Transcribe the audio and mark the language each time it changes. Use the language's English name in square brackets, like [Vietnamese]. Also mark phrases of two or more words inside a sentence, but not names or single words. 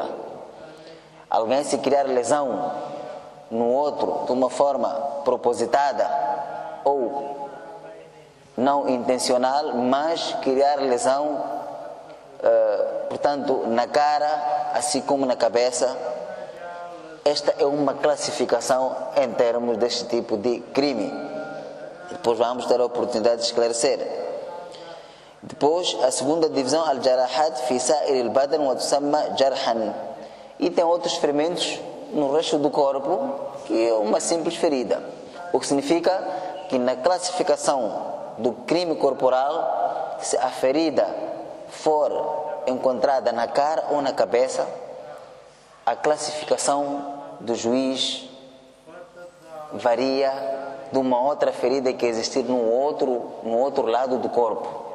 [Portuguese] Alguém se criar lesão no outro de uma forma propositada ou não intencional, mas criar lesão, portanto, na cara, assim como na cabeça. Esta é uma classificação em termos deste tipo de crime. Depois vamos ter a oportunidade de esclarecer. Depois, a segunda divisão, [Arabic] الجراحات في سائر البدن وتسمى جرحا. [Portuguese] E tem outros ferimentos no resto do corpo, que é uma simples ferida. O que significa que na classificação do crime corporal, se a ferida for encontrada na cara ou na cabeça, a classificação do juiz varia de uma outra ferida que existir no outro lado do corpo.